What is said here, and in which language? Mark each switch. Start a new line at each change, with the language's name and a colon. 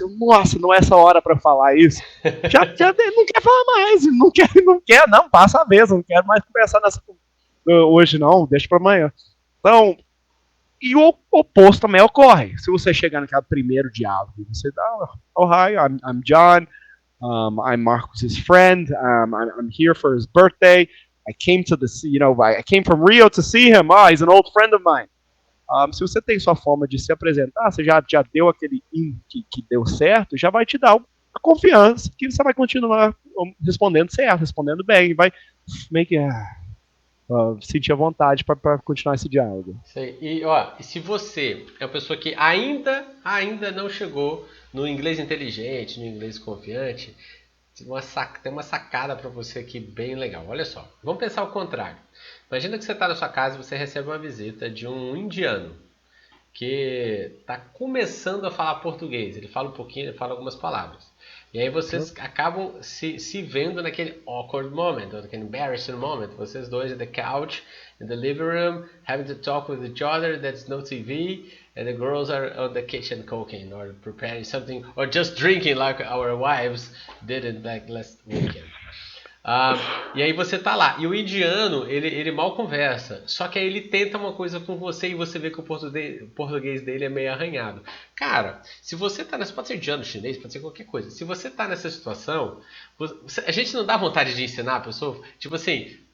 Portuguese: Eu, nossa, não é essa hora para falar isso. Já não quer falar mais, não, passa a vez, não quero mais conversar hoje não, deixa para amanhã. Então, e o oposto também ocorre. Se você chegar naquele primeiro diálogo, você dá,
English: oh hi, I'm John, I'm Marcus's friend. I'm here for his birthday. I came to I came from Rio to see him. He's an old friend of mine.
Portuguese: Se você tem sua forma de se apresentar, você já deu aquele que deu certo, já vai te dar a confiança que você vai continuar respondendo certo, respondendo bem, vai meio que sentir a vontade para continuar esse diálogo. Sei. E se você é uma pessoa que ainda não chegou no inglês inteligente, no inglês confiante, tem uma sacada para você aqui bem legal. Olha só, vamos pensar o contrário. Imagina que você está na sua casa e você recebe uma visita de um indiano que está começando a falar português. Ele fala um pouquinho, ele fala algumas palavras. E aí vocês acabam se vendo naquele
English: awkward moment,
Portuguese: ou naquele
English: embarrassing moment.
Portuguese: Vocês dois
English: on the couch, in the living room, having to talk with each other, there's no TV, and the girls are on the kitchen cooking, or preparing something, or just drinking like our wives did like last weekend.
Portuguese: E aí você tá lá. E o indiano, ele mal conversa. Só que aí ele tenta uma coisa com você e você vê que o português dele é meio arranhado. Cara, se você tá nessa... Pode ser indiano, chinês, pode ser qualquer coisa. Se você tá nessa situação, a gente não dá vontade de ensinar a pessoa. Tipo assim,